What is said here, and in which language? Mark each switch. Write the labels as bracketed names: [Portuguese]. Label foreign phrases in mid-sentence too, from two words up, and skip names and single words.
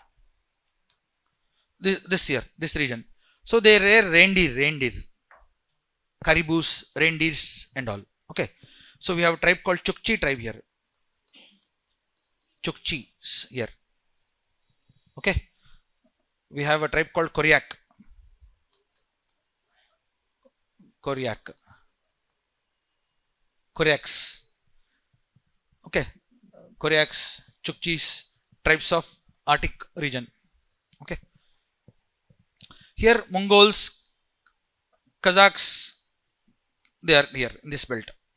[English] This here, this region. So they rear reindeer, caribous, reindeers and all. Okay. So we have a tribe called Chukchi tribe here. Chukchis here. Okay. We have a tribe called Koryak. Koryaks. Okay. Koryaks, Chukchis, tribes of Arctic region. Okay. Here Mongols, Kazakhs, they are here in this belt.